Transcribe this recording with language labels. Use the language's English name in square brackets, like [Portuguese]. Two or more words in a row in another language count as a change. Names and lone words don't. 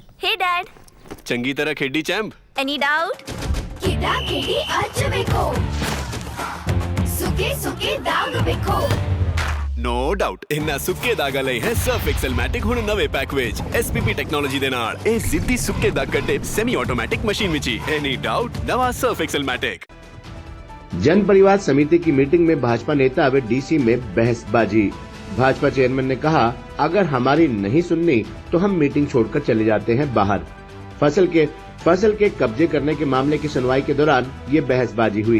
[English] Hey Dad. [Punjabi] ਚੰਗੀ ਤਰ੍ਹਾਂ ਖੇਡੀ ਚੈਂਪ। [English] Any doubt? ಕಿಡ ಕಿಡಿ ಹಚ್ಚಬೇಕು ಸುಖಿ ಸುಖಿ ದಾಗ ಬೇಕು No doubt [Punjabi] ਇੰਨਾ ਸੁੱਕੇ ਦਾਗਾ ਲਈ ਹੈ ਸਰਫ ਐਕਸਲ ਮੈਟਿਕ ਹੁਣ ਨਵੇ ਪੈਕ ਵਿੱਚ [English] SPP technology [Punjabi] ਦੇ ਨਾਲ ਏ ਜ਼ਿੱਦੀ ਸੁੱਕੇ ਦਾਗ ਕੱਢੇ [English] semi automatic machine [Punjabi] ਵਿੱਚ [English] any doubt [Punjabi] ਨਵਾ ਸਰਫ ਐਕਸਲ ਮੈਟਿਕ। [Hindi] जन परिवार समिति की मीटिंग में भाजपा नेता व डीसी में बहसबाजी। भाजपा चेयरमैन ने कहा, अगर हमारी नहीं सुननी तो हम मीटिंग छोड़कर चले जाते हैं बाहर। फसल के कब्जे करने के मामले की सुनवाई के दौरान ये बहसबाजी हुई।